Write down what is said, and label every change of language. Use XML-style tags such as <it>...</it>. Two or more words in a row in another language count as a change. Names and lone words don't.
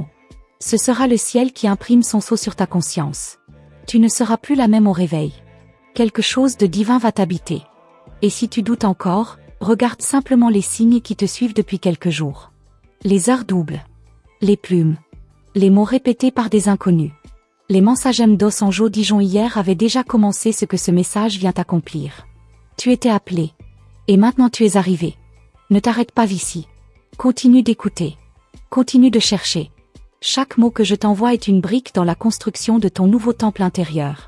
<fr>Ce sera le ciel qui imprime son sceau sur ta conscience. Tu ne seras plus la même au réveil. Quelque chose de divin va t'habiter. Et si tu doutes encore, regarde simplement les signes qui te suivent depuis quelques jours. Les heures doubles. Les plumes. Les mots répétés par des inconnus. Les mensagem dos Anjos Dijon hier avaient déjà commencé ce que ce message vient accomplir. Tu étais appelé. Et maintenant tu es arrivé. Ne t'arrête pas ici. Continue d'écouter. Continue de chercher. Chaque mot que je t'envoie est une brique dans la construction de ton nouveau temple intérieur.</fr>